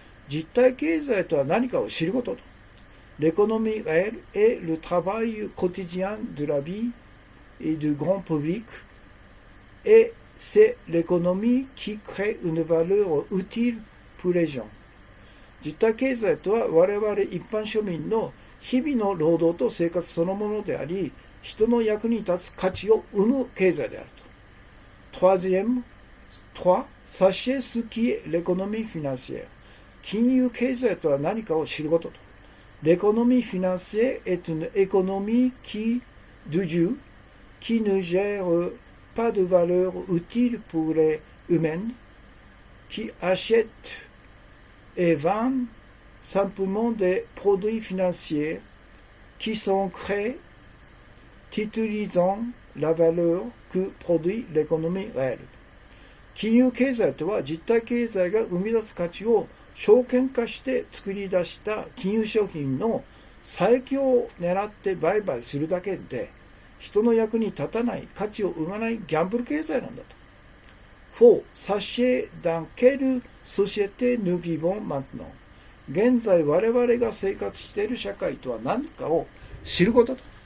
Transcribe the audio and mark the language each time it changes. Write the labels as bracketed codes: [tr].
[ja] 実体経済とは何かを知ることと。 [fr] L'économie réelle est le travail quotidien de la vie et du grand public, et c'est l'économie qui crée une valeur utile pour les gens。 [ja] 実体経済とは我々一般庶民の日々の労働と生活そのものであり、人の役に立つ価値を生む経済であると。 [fr] Troisième, 3. Sachez ce qui est l'économie financière。 [ja] 金融経済とは何かを知ることと。 [fr] L'économie financière est une économie qui ne gère pas de valeur utile pour les humains, qui achète et vend simplement des produits financiers qui sont créés titularisant la valeur que produit l'économie réelle。 [ja] 金融経済とは実体経済が生み出す価値を証券化して作り出した金融商品の再起を狙って売買するだけで人の役に立たない価値を生まないギャンブル経済なんだと。 [fr] 4. Sachez dans quelle société nous vivons maintenant。 [ja] 現在我々が生活している社会とは何かを知ることと。